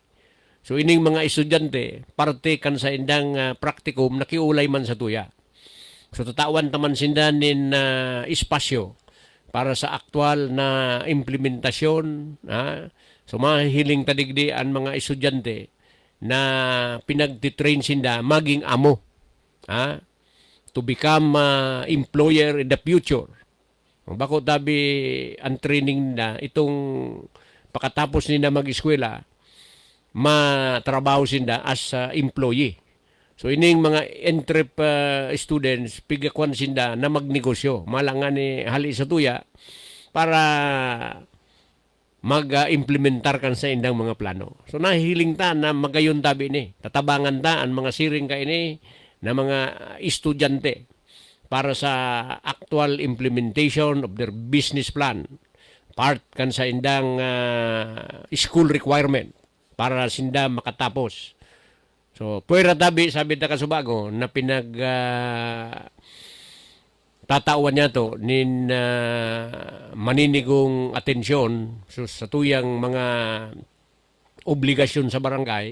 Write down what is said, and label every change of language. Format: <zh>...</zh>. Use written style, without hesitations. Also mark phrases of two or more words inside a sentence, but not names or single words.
<bik>So ining mga estudyante, parte kan sa indang practicum, nakiulay man sa tuya. So tatawan taman sindanin espasyo para sa aktual na implementasyon. So mahihiling tadigdi ang mga estudyante na pinagtitrain sinda maging amo.</bik> <en>To become employer in the future.</en> <bik>Bako tabi ang training na itong pakatapos nila mag-eskwela, matrabaho sinda</bik> <en>as employee.</en> <bik>So ining mga</bik> <en>entrep students</en> <bik>pigakwan sinda na magnegosyo, malangan ni hali sa tuya para mag-implementar kan sa indang mga plano. So nahihiling ta na magayon tabi ni, tatabangan ta ang mga siring ka ini na mga estudyante para sa</bik> <en>actual implementation of their business plan.</en> <bik>Part kan sa indang</bik> <en>school requirement</en> <bik>para sinda makatapos. So, puwera tabi, sabi ta kasubago, na pinag tatawan niya to nin maninigong atensyon so, sa tuyang mga obligasyon sa barangay.</bik>